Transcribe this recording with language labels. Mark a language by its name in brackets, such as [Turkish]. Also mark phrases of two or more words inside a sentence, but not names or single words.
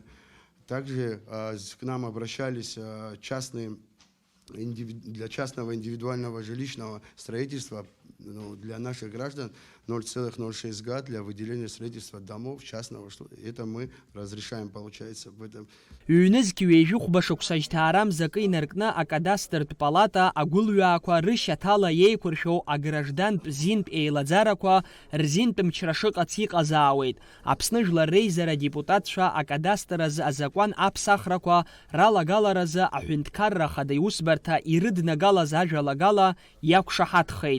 [Russian] Также к нам обращались для частного индивидуального жилищного строительства ну, для наших граждан 0,06 га для выделения строительства домов частного. Это мы разрешаем, получается, в этом. [Abkhazian] Ҩныз киҩежәы хәбашықәса закы инаркны акадастртә палата агәылҩаақәа рышьаҭала еиқәыршәоу аграждантә зинтә еилаӡарақәа рзинтә мчра шыҟац иҟазаауеит. Аԥсны Жәлар Реизара адепутатцәа акадастр азы азакәан аԥсахрақәа ралагаларазы аҳәынҭқарра Ахада Иусбарҭа ирыднагалаз ажәалагала иақәшаҳаҭхеит.